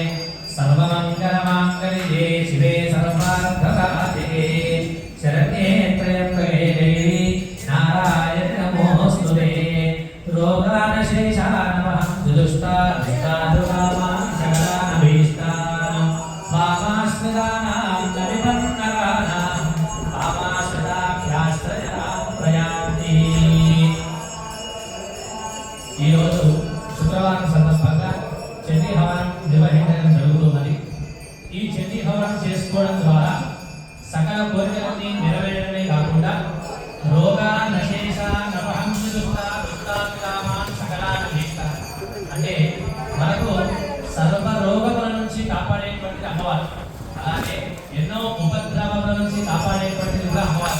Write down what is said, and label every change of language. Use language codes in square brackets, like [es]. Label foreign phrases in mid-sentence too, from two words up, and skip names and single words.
[sa] सर्वमंगलमांगल्ये शिवे सर्वार्थसाधिके शरण्ये त्र्यंबके देवी नारायणे नमोस्तुते। रोगानशेषानमहं दुष्टादुष्टादुरामां सकलानभीष्टानां वामाश्रितानां नविपन्नराणां वामाश्रिताभ्याश्रयां प्रयान्ति। [te] ఈ రోజు శుక్రవారం సందర్భంగా చండీ హవనం నిర్వహించడం జరుగుతున్నది. ఈ చండీ హవనం చేసుకోవడం ద్వారా సకల కోరికలన్నీ నెరవేరడమే కాకుండా అంటే మనకు సర్వ రోగముల నుంచి కాపాడేటువంటి అమ్మవారు, అలాగే ఎన్నో ఉపద్రవముల నుంచి కాపాడేటువంటి అమ్మవారు.